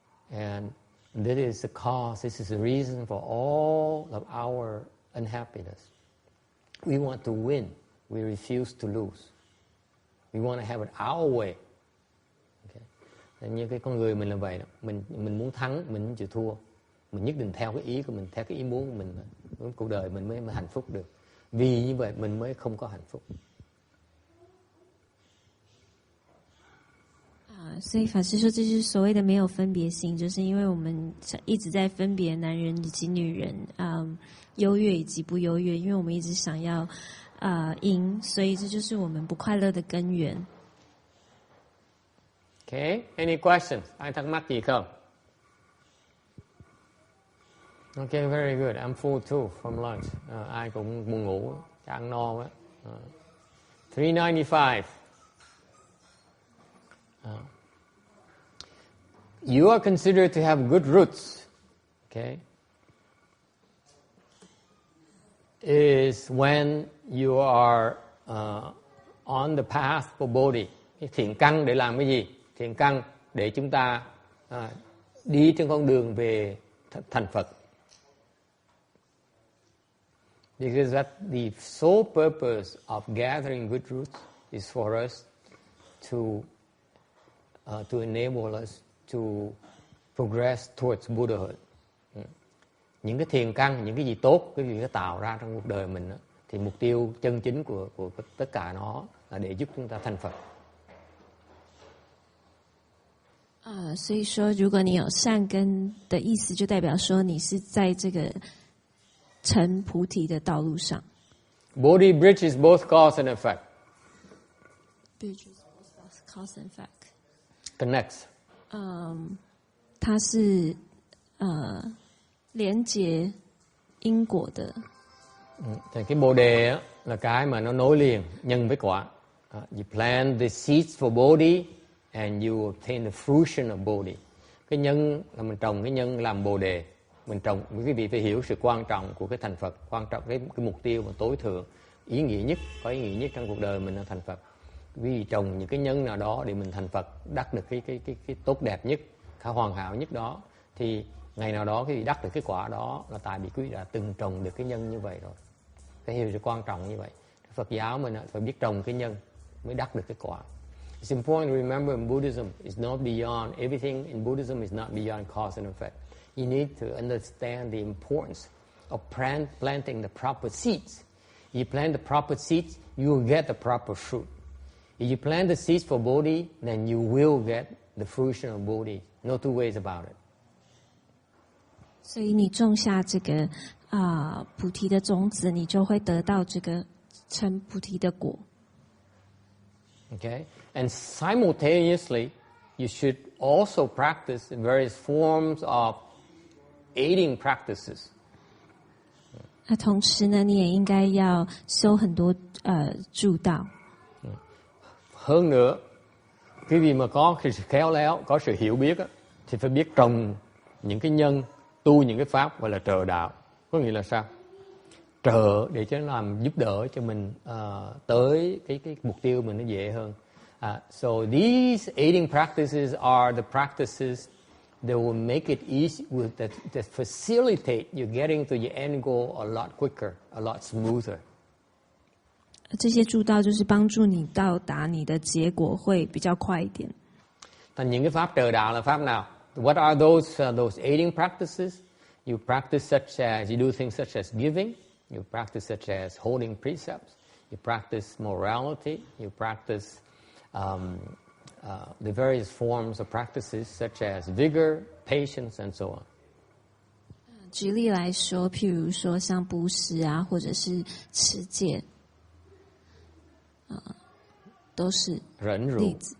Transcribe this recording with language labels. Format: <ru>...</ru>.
<en>And this is the cause, this is the reason for all of our unhappiness. We want to win. We refuse to lose. We want to have it our way. Okay.</en> <vi>Như cái con người mình là vậy đó. Mình muốn thắng, mình không chịu thua. Mình nhất định theo cái ý của mình, theo cái ý muốn của mình. Cuộc đời mình mới hạnh phúc được. Vì như vậy mình mới không có hạnh phúc.</vi> <zh>所以法师说，这就是所谓的没有分别心，就是因为我们一直在分别男人以及女人，优越以及不优越，因为我们一直想要赢，所以这就是我们不快乐的根源。</zh> <en>Okay, any questions?</en> <vi>Ai thắc mắc gì không?</vi> <en>Okay, very good. I'm full too from lunch.</en> <vi>Ai cũng buồn ngủ, ăn no quá.</vi> <en>395. You are considered to have good roots. Okay, is when you are on the path for Bodhi.</en> <vi>Cái thiện căn để làm cái gì? Thiện căn để chúng ta đi trên con đường về thành Phật.</vi> <en>Because that the sole purpose of gathering good roots is for us to enable us to progress towards Buddhahood.</en> <vi>Những cái thiền căn, những cái gì tốt, cái gì nó tạo ra trong cuộc đời mình đó, thì mục tiêu chân chính của tất cả nó là để giúp chúng ta thành Phật.</vi> <zh>所以说，如果你有善根的意思，就代表说你是在这个成菩提的道路上。</zh> <en>Bodhi bridges both cause and effect. Bridges both cause and effect. Connects.</en> <zh>它是连接因果的。</zh> <vi>Thì cái bồ đề á, là cái mà nó nối liền nhân với quả.</vi> <en>You plant the seeds for Bodhi and you obtain the fruition of Bodhi.</en> <vi>Cái nhân là mình trồng cái nhân làm bồ đề. Mình trồng, quý vị phải hiểu sự quan trọng của cái thành Phật, quan trọng cái mục tiêu mà tối thượng ý nghĩa nhất, có ý nghĩa nhất trong cuộc đời mình là thành Phật. Vì trồng những cái nhân nào đó để mình thành Phật, đắc được cái tốt đẹp nhất, cái hoàn hảo nhất đó, thì ngày nào đó khi đắc được cái quả đó là tại vì quý vị đã từng trồng được cái nhân như vậy rồi. Phải hiểu sự quan trọng như vậy. Phật giáo mình phải biết trồng cái nhân mới đắc được cái quả.</vi> <en>It's important to remember in Buddhism, it's not beyond, everything in Buddhism is not beyond cause and effect. You need to understand the importance of planting the proper seeds. If you plant the proper seeds, you will get the proper fruit. If you plant the seeds for Bodhi, then you will get the fruition of Bodhi. No two ways about it.</en> <zh>所以你种下这个菩提的种子，你就会得到这个成菩提的果。</zh> <en>Okay? And simultaneously, you should also practice various forms of aiding practices.</en> <zh>那同时呢，你也应该要修很多助道。</zh> <vi>Hơn nữa, cái gì mà có sự khéo léo, có sự hiểu biết á, thì phải biết trồng những cái nhân, tu những cái pháp gọi là trợ đạo. Có nghĩa là sao? Trợ để cho nó làm giúp đỡ cho mình tới cái mục tiêu mình nó dễ hơn.</vi> <en>So these aiding practices are the practices that will make it easy, that facilitate you getting to your end goal a lot quicker, a lot smoother.</en> <zh>这些助道就是帮助你到达你的结果会比较快一点。</zh> <vi>Thành những cái pháp trợ đạo là pháp nào?</vi> <en>What are those aiding practices? You practice such as, you do things such as giving, you practice such as holding precepts, you practice morality, you practice the various forms of practices such as vigor, patience, and so on.</en> <zh>举例来说，譬如说像布施啊，或者是持戒，都是例子。</zh>